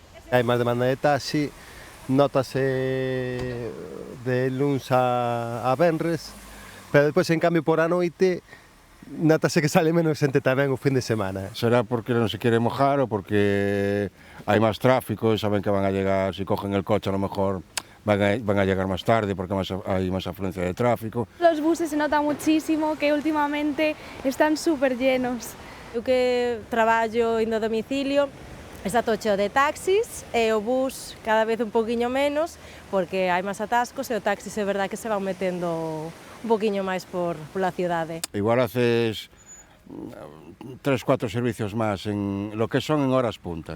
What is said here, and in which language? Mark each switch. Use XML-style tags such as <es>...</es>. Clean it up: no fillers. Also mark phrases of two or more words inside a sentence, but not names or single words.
<gl>Hai máis demanda de taxi, notase de luns a venres, pero depois, en cambio, por a noite, notase que sale menos xente tamén o fin de semana. Será porque non se quere mojar ou porque hai máis tráfico e saben que</gl> <es>van a llegar, se cogen el coche a lo mejor van a llegar</es> <gl>máis tarde porque hai máis afluencia de tráfico.</gl> <es>Los buses se nota muchísimo que últimamente están súper llenos.</es> <gl>Eu que traballo indo a domicilio, está tocho de taxis e o bus cada vez un poquinho menos porque hai máis atascos e o taxis é verdade que se van metendo un poquinho máis pola cidade.</gl> <es>Igual haces 3-4 servicios máis en lo que son en horas puntas.</es>